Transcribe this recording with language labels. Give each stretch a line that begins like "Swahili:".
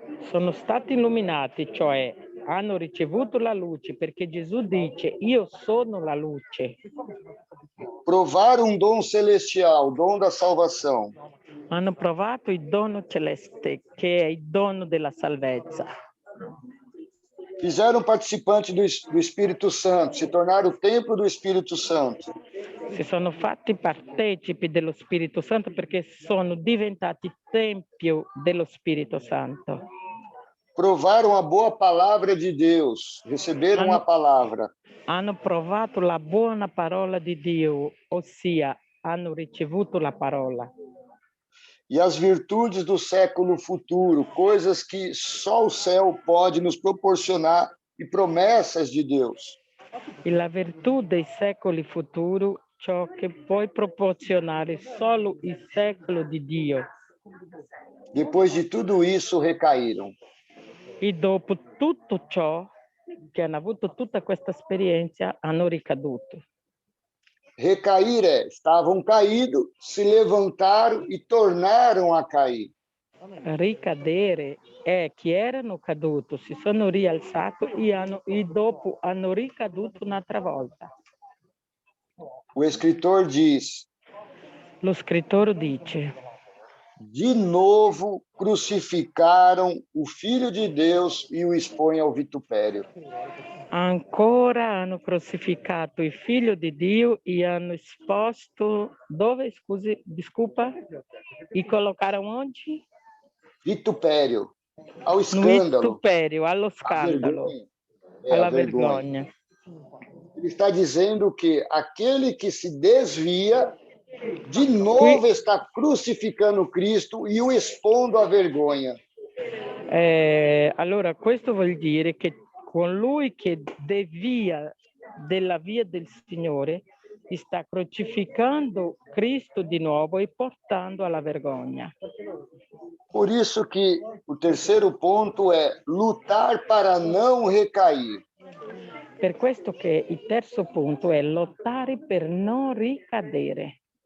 Italian: sono stati illuminati, cioè hanno ricevuto la luce, perché Gesù dice: io sono la luce.
Portuguese: Provaram um dom celestial, o dom da salvação.
Italian: Hanno provato il dono celeste, che è il dono della salvezza.
Portuguese: Fizeram participantes do Espírito Santo, se tornaram o templo do Espírito Santo.
Italian: Si sono fatti partecipi dello Spirito Santo perché sono diventati tempio dello Spirito Santo.
Portuguese: Provaram a boa palavra de Deus, receberam a palavra.
Italian: Hanno provato la buona parola di Dio, ossia hanno ricevuto la parola.
Portuguese: E as virtudes do século futuro, coisas que só o céu pode nos proporcionar e promessas de Deus.
Italian: E la virtù dei secoli futuri, ciò che puoi proporzionare solo il secolo di Dio.
Portuguese: Depois de tudo isso, recaíram.
Italian: E dopo tutto ciò, che hanno avuto tutta questa esperienza, hanno ricaduto.
Portuguese: Recair estavam caídos, se levantaram e tornaram a cair.
Italian: Ricadere è che erano caduti, si sono rialzati e dopo hanno ricaduto un'altra volta.
Portuguese: O escritor diz:
Italian: Lo scrittore dice:
Portuguese: de novo crucificaram o Filho de Deus e o expõem ao vitupério.
Italian: ancora hanno crucificato il figlio di Dio e hanno esposto dove, scusi,
Portuguese: disculpa, e colocaram onde? Vitupério, ao No escândalo,
Italian: vituperio, allo
Portuguese: à
Italian: scandalo,
Portuguese: vergonha. É, a
Italian: alla
Portuguese: vergonha.
Italian: vergogna.
Portuguese: Ele está dizendo que aquele que se desvia, de novo está crucificando Cristo e o expondo à vergonha.
Italian: allora, questo vuol dire che colui che devia della via del Signore sta crucificando Cristo di nuovo e portando alla vergogna.
Portuguese: Por isso que o terceiro ponto é lutar para não recair.
Italian: Per questo che il terzo punto è lottare per non ricadere.